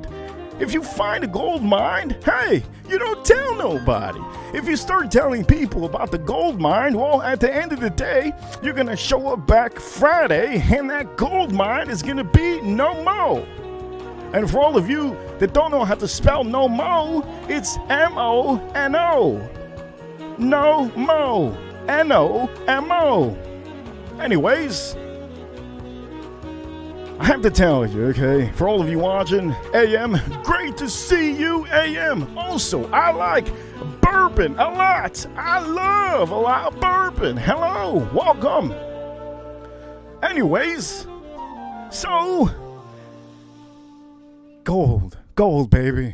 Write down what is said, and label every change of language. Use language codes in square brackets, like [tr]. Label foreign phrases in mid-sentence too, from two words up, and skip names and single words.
[en] If you find a gold mine, hey, you don't tell nobody. If you start telling people about the gold mine, well, at the end of the day, you're going to show up back Friday, and that gold mine is going to be no more. And for all of you that don't know how to spell no mo, it's M-O-N-O. No mo. N-O-M-O. Anyways, I have to tell you, okay, for all of you watching, AM, great to see you, AM. Also, I like bourbon a lot. I love a lot of bourbon. Hello, welcome. Anyways, so, gold, baby.